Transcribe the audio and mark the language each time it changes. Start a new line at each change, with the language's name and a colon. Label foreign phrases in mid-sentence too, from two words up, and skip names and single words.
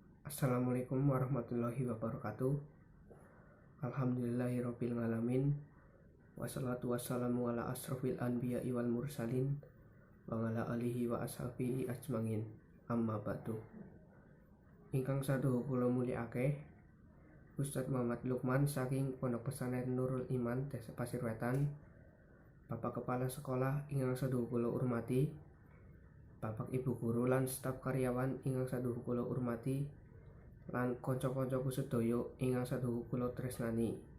Arabic: السلام عليكم ورحمة الله وبركاته. الحمد لله رب العالمين. والصلاة والسلام على أشرف الأنبياء والمرسلين وعلى آله وأصحابه أجمعين. أما بعد.
Javanese: Ingkang saduhu kula mulyakake Ustaz Muhammad Lukman saking Pondok Pesantren Nurul Iman Desa Pasir Wetan. Bapak Kepala Sekolah ingkang saduhu kula urmati, Bapak Ibu guru lan staf karyawan ingkang saduhu kula urmati, lan kanca-kancaku sedaya ingkang saduhu kula tresnani.